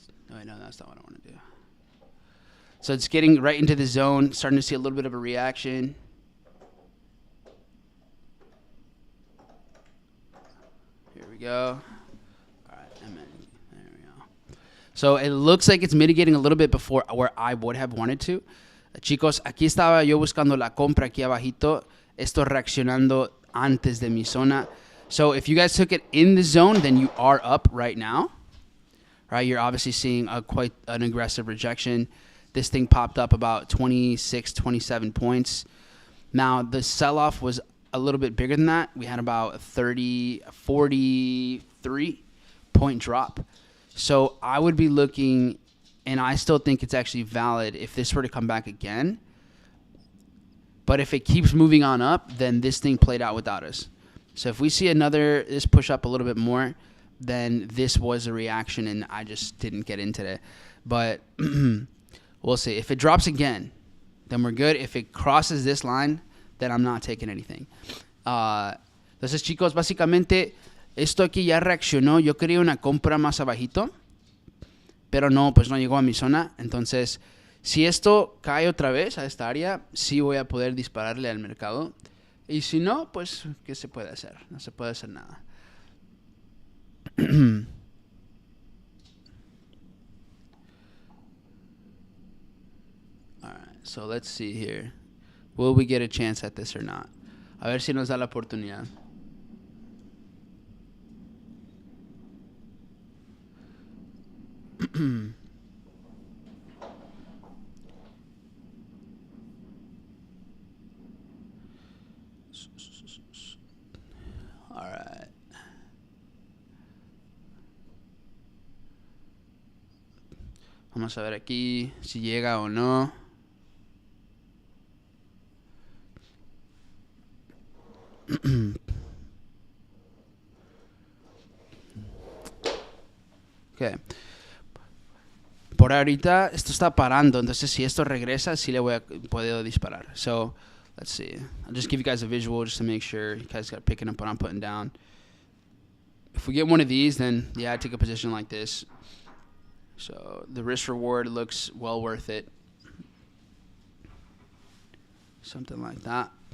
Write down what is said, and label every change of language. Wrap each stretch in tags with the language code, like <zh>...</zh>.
<en>No, that's not what I want to do. So it's getting right into the zone, starting to see a little bit of a reaction. Here we go. Alright, there we go. So it looks like it's mitigating a little bit before where I would have wanted to.</en> <es>Chicos, aquí estaba yo buscando la compra aquí abajito. Esto reaccionando antes de mi zona.</es> <en>So if you guys took it in the zone, then you are up right now. Right, you're obviously seeing quite an aggressive rejection. This thing popped up about 26, 27 points. Now, the sell-off was a little bit bigger than that. We had about a 43-point drop. So I would be looking, and I still think it's actually valid if this were to come back again. But if it keeps moving on up, then this thing played out without us. So if we see this push up a little bit more, then this was a reaction, and I just didn't get into it. But we'll see. If it drops again, then we're good. If it crosses this line, then I'm not taking anything.</en> <es>Entonces, chicos, básicamente, esto aquí ya reaccionó. Yo quería una compra más abajito, pero no, pues no llegó a mi zona. Entonces, si esto cae otra vez a esta área, sí voy a poder dispararle al mercado. Y si no, pues, ¿qué se puede hacer? No se puede hacer nada.</es> <en>Alright, so let's see here. Will we get a chance at this or not?</en> <es>A ver si nos da la oportunidad.</es> <en>Alright.</en> <es>Vamos a ver aquí si llega o no. Okay. Por ahorita esto está parando, entonces si esto regresa, sí le voy a poder disparar.</es> <en>So, let's see. I'll just give you guys a visual just to make sure you guys got picking up what I'm putting down. If we get one of these, then yeah, I take a position like this. So the risk reward looks well worth it. Something like that.</en>